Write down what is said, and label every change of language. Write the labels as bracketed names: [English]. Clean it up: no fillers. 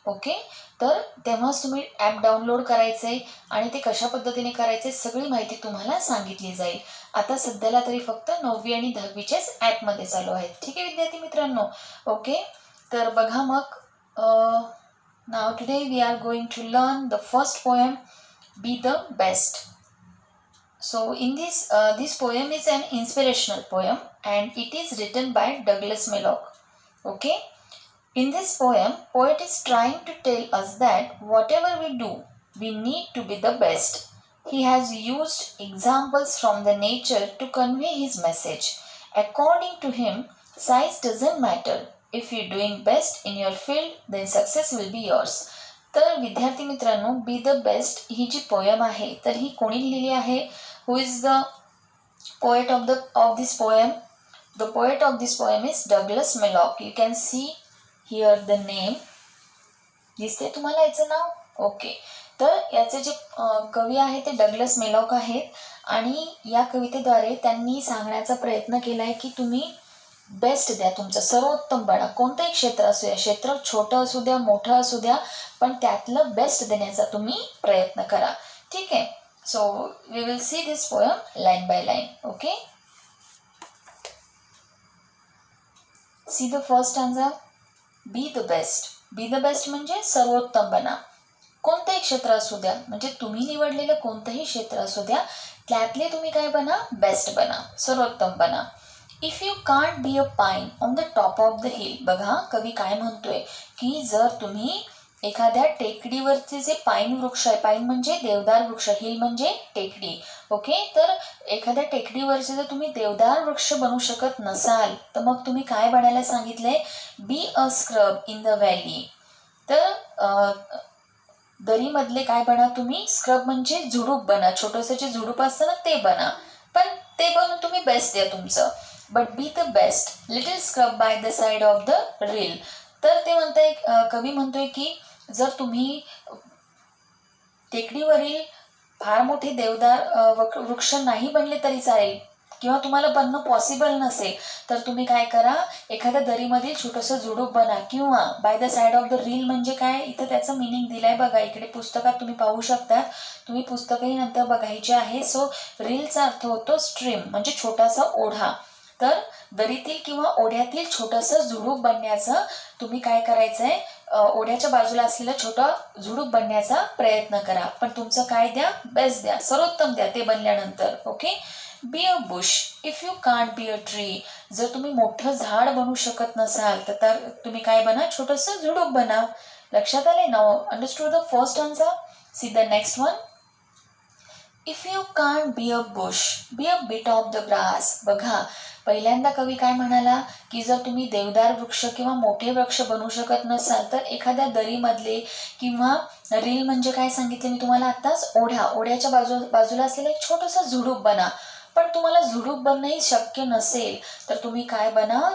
[Marathi] Okay, तर तेव्हाच तुम्ही ॲप डाउनलोड करायचे आणि ते कशा पद्धतीने करायचे सगळी माहिती तुम्हाला सांगितली जाईल. आता सध्याला तरी फक्त 9वी आणि 10वीचेच ॲपमध्ये चालू आहेत. ठीक आहे विद्यार्थी मित्रांनो. ओके, तर बघा मग नाव [English] Today we are going to learn the first poem, be the best. So in this poem is an inspirational poem and it is written by Douglas Malloch. Okay, in this poem, poet is trying to tell us that whatever we do, we need to be the best. He has used examples from the nature to convey his message. According to him, size doesn't matter. If you're doing best in your field, then success will be yours. [Marathi] तर विद्यार्थी मित्रांनो, be the best he G poem आहे तर ही कोणी लिहिलेली आहे? [English] Who is the poet of this poem? The poet of this poem is Douglas Malloch. You can see here the name. [Marathi] दिसते तुम्हाला याचं नाव? ओके, तर याचे जे कवी आहे ते डगलस मेलॉक आहेत आणि या कवितेद्वारे त्यांनी सांगण्याचा प्रयत्न केला आहे की तुम्ही बेस्ट द्या, तुमचं सर्वोत्तम बना. कोणतंही क्षेत्र असू द्या, क्षेत्र छोटं असू द्या मोठं असू द्या, पण त्यातलं बेस्ट देण्याचा तुम्ही प्रयत्न करा. ठीक आहे. [English] So we will see this poem line by line. Okay, see the first stanza. Be the best. [Marathi] Be the best म्हणजे सर्वोत्तम बना. कोणतेही क्षेत्र असू द्या, म्हणजे तुम्ही निवडलेलं कोणतंही क्षेत्र असू द्या, त्यातले तुम्ही काय बना? बेस्ट बना, सर्वोत्तम बना. [English] If you can't be a pine on the top of the hill. [Marathi] बघा कवी काय म्हणतोय की जर तुम्ही एखाद्या टेकडीवरचे जे पाईन वृक्ष आहे, पाईन म्हणजे देवदार वृक्ष, हिल म्हणजे टेकडी. ओके, तर एखाद्या टेकडीवरचे जर तुम्ही देवदार वृक्ष बनू शकत नसाल तर मग तुम्ही काय बनायला सांगितलंय? [English] Be a scrub in the valley. [Marathi] तर दरीमधले काय बना तुम्ही? स्क्रब म्हणजे झुडूप बना, छोटंसं जे झुडूप असतं ना ते बना, पण ते बनून तुम्ही बेस्ट द्या तुमचं. [English] But be the best little scrub by the side of the rill. [Marathi] तर ते म्हणताय, कवी म्हणतोय की जर तुम्ही टेकडीवरील फार मोठे देवदार वृक्ष नाही बनले तरी चालेल किंवा तुम्हाला बनणं पॉसिबल नसेल तर तुम्ही काय करा? एखाद्या दरीमधील छोटंसं झुडूप बना किंवा [English] by the side of the rill [Marathi] म्हणजे काय? इथं त्याचं मिनिंग दिलाय बघा, इकडे पुस्तकात तुम्ही पाहू शकता. तुम्ही पुस्तकही नंतर बघायचे आहे. सो रीलचा अर्थ होतो स्ट्रीम म्हणजे छोटासा ओढा. तर दरीतील किंवा ओढ्यातील छोटंसं झुडूप बनण्याचं तुम्ही काय करायचं आहे? ओढ्याच्या बाजूला असलेलं छोटं झुडूप बनण्याचा प्रयत्न करा, पण तुमचं काय द्या? बेस्ट द्या, सर्वोत्तम द्या ते बनल्यानंतर. [English] Okay, be a bush if you can't be a tree. [Marathi] जर तुम्ही मोठं झाड बनू शकत नसाल तर तुम्ही काय बना? छोटंसं झुडूप बना. लक्षात आले? [English] Now understood the first answer. See the next one. If you can't be a bush, be a bit of the grass. [Marathi] बघा पहिल्यांदा कवी काय म्हणाला की जर तुम्ही देवदार वृक्ष किंवा मोठे वृक्ष बनू शकत नसाल तर एखाद्या दरीमधले किंवा रील म्हणजे काय सांगितले मी तुम्हाला आत्ताच? ओढा, ओढ्याच्या बाजूला असलेलं एक छोटंसं झुडूप बना. पण तुम्हाला झुडूप बनणंही शक्य नसेल तर तुम्ही काय बना?